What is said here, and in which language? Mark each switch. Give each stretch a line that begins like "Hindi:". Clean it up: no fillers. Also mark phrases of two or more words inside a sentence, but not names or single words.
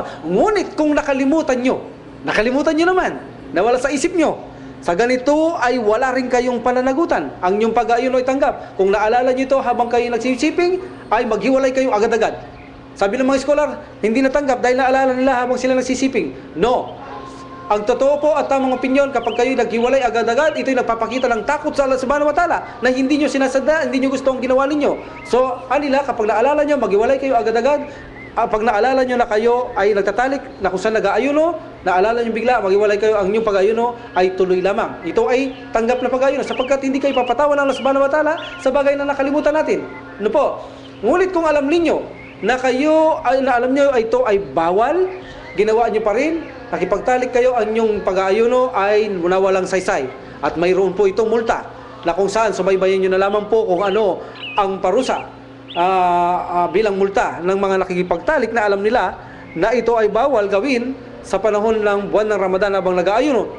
Filipino: Ngunit kung nakalimutan nyo naman, nawala sa isip nyo, sa ganito ay wala rin kayong pananagutan. Ang inyong pag-aayuno ay tanggap. Kung naalala nyo ito habang kayo nagsisiping, ay maghiwalay kayo agad-agad. Sabi ng mga scholar, hindi natanggap dahil naalala nila habang sila nagsisiping. No. Ang totoo po at tamang opinyon, kapag kayo naghiwalay agad-agad, ito'y nagpapakita ng takot sa Allah
Arabic: سبحانه وتعالى
Filipino: na hindi nyo sinasadya, hindi nyo gusto ang ginawa ninyo. So, anila, kapag naalala nyo, maghiwalay kayo agad-agad. Pag naalala nyo na kayo ay nagtatalik, na kung saan nag-aayuno, naalala nyo bigla, maghiwalay kayo, ang inyong pag-aayuno ay tuloy lamang. Ito ay tanggap na pag-aayuno sapagkat hindi kayo papatawan ng Allah
Arabic: سبحانه وتعالى
Filipino: sa bagay na nakalimutan natin. Ano po? Ngunit kung alam ninyo na kayo ay alam niyo ay ito ay bawal, ginawa niyo pa rin, nakipagtalik kayo, ang inyong pag-aayuno ay nawalang saysay at mayroon po itong multa na kung saan subaybayan niyo na lamang po kung ano ang parusa bilang multa ng mga nakikipagtalik na alam nila na ito ay bawal gawin sa panahon ng buwan ng Ramadan habang nag-aayuno.